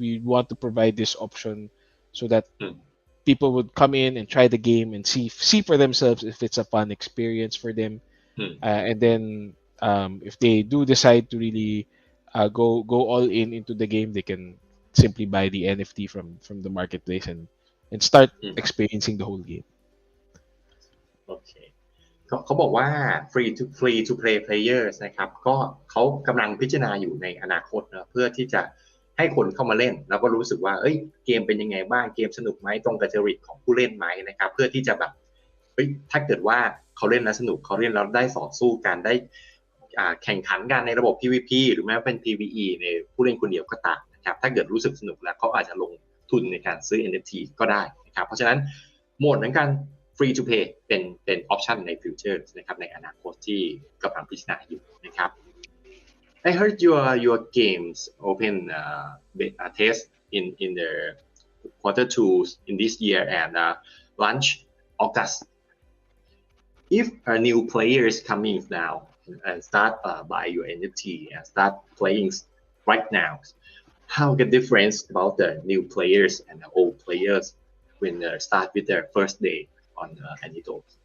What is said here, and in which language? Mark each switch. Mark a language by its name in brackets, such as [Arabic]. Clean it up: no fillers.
[English] We want to provide this option so that people would come in and try the game and see for themselves if it's a fun experience for them. And then if they do decide to really go all into the game, they can simply buy the NFT from the marketplace and start experiencing the whole game. [Thai] โอเคเขาบอกว่า free to play players นะครับก็เขากำลังพิจารณาอยู่ในอนาคตนะเพื่อที่จะให้คนเข้ามาเล่นแล้วก็รู้สึกว่าเกมเป็นยังไงบ้างเกมสนุกไหมตรงกับจริตของผู้เล่นไหมนะครับเพื่อที่จะแบบถ้าเกิดว่าเขาเล่นแล้วสนุกเขาเล่นแล้วได้ต่อสู้กันได้ แข่งขันกันในระบบ PVP หรือแม้เป็น PVE ในผู้เล่นคนเดียวก็ตามนะครับถ้าเกิดรู้สึกสนุกแล้วเขาอาจจะลงทุนในการซื้อ NFT ก็ได้นะครับเพราะฉะนั้นโหมดนั้นการ free to play เป็นออปชันในฟิวเจอร์นะครับในอนาคตที่กำลังพิจารณาอยู่นะครับ [English] I heard your games open test in the quarter 2 in this year and launch August. If a new player is coming now and start buy your NFT and start playing right now, how the difference about the new players and the old players when they start with their first day on Anito?